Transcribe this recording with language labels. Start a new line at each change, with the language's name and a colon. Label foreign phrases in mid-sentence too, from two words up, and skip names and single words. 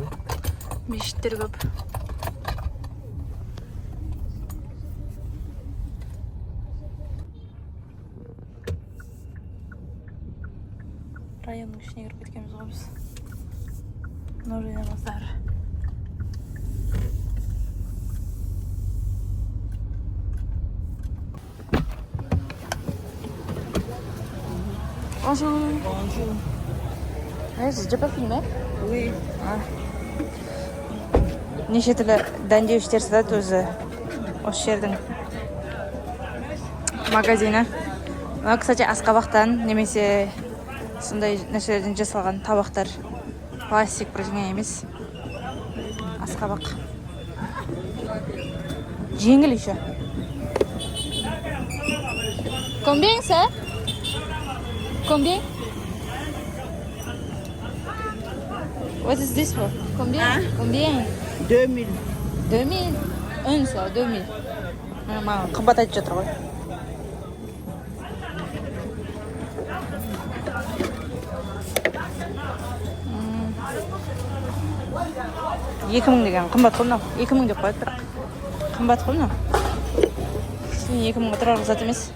Kazakh: Мешіттер көп. Районның ішіне кіріп кеткенбіз ғой біз. Нұржайна базар.
French: Bonjour. Bonjour. Siz déjà pas filmé? Oui.
Kazakh: Неше түрлі дәндеуіштер сатады өзі осы жердің магазині. Мына, кстати, асқабақтан немесе сондай нәрселерден жасалған табақтар. Пластик бірдеңе емес. Асқабақ. Жеңіл еще.
French: Combien ça? Combien?
English: What is this for?
French: Combien? Combien? 2000. 2000? Un ça, 2000.
Kazakh: Маған қымбат айтып жатыр ғой. Екі мың деген қымбат қой мынау. 2000 деп қояды бірақ. Қымбат қой мынау. 2000-ға тұрар зат емес.